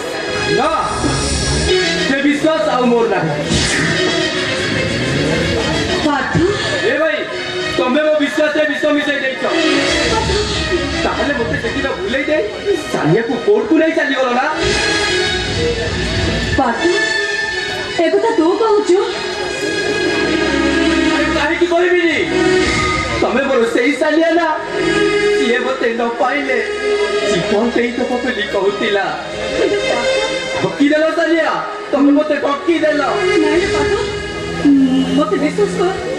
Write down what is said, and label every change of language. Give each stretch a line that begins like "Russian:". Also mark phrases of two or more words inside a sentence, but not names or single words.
Odia: ନା ସେ ବିଶ୍ୱାସ ଆଉ ମୋର ନାହିଁ ଏ ଭାଇ ତମେ ମୋ ବିଶ୍ୱାସରେ ବିଷ ମିଶାଇ ଦେଇଛ ତାହେଲେ ମୋତେ ସେଦିନ ଭୁଲେଇ ଦେଇ ସାନିଆକୁ କୋର୍ଟକୁ ନେଇ ଚାଲିଗଲ ନା ପାର୍ଥ ଏକ ତୋ ତୁ କହୁଚୁ କାହିଁକି କହିବିନି ତମେ ମୋର ସେଇ ସାଲିଆ ନା ସିଏ ମତେ ନ ପାଇଲେ ଜୀବନ ଦେଇଦେବ ବୋଲି କହୁଥିଲା ଠକିଦେଲ ସାଲିଆ ତମେ ମତେ ଠକିଦେଲ ନାଇଁ ପାର୍ଥ ମତେ ବିଶ୍ୱାସ କର